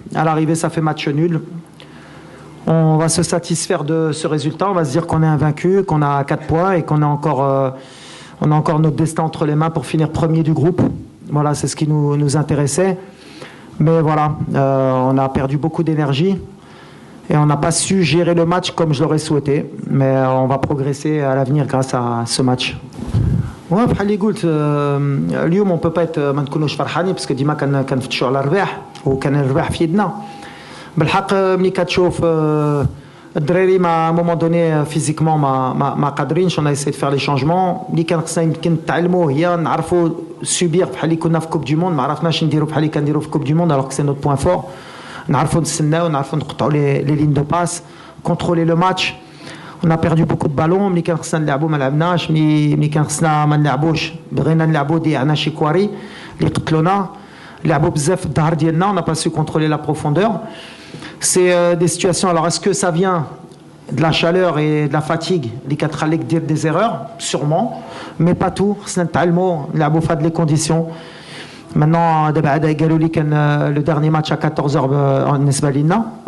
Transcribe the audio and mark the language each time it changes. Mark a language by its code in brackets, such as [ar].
[fr] À l'arrivée, ça fait match nul. On va se satisfaire de ce résultat. On va se dire qu'on est invaincu, qu'on a 4 points et qu'on a encore notre destin entre les mains pour finir premier du groupe. Voilà, c'est ce qui nous intéressait. Mais voilà, on a perdu beaucoup d'énergie et on n'a pas su gérer le match comme je l'aurais souhaité. Mais on va progresser à l'avenir grâce à ce match. [ar] Ouais, بحال اللي قلت اليوم [fr] on peut pas être [ar] ما نكونوش فرحانين باسكو ديما كنفتشوا على الرباح وكان الرباح في يدنا. بالحق ملي كتشوف الدراري [fr] à un moment donné physiquement [ar] ما قادرينش. [fr] On a essayé de faire les changements [ar] اللي كان خصنا يمكن نتعلموا هي نعرفوا سوبير بحال اللي كنا في كوب دي موند. ما عرفناش نديروا بحال اللي كنديروا في كوب دي موند [fr] alors que c'est notre point fort. [ar] نعرفوا نستناو نعرفوا نقطعوا [fr] les lignes de passe, contrôler le match. On a perdu beaucoup de ballons. [ar] ملي كان خصنا نلعبوا ما لعبناش. ملي كان خصنا ما نلعبوش بغينا نلعبوا ضيعنا شي كواري اللي قتلونا. لعبوا بزاف في الظهر ديالنا. [fr] On n'a pas su contrôler la profondeur. C'est des situations. Alors, est-ce que ça vient de la chaleur et de la fatigue, les quatre dire des erreurs? Sûrement, mais pas tout. C'est un les conditions. Maintenant, le dernier match à 14h en Esbalina.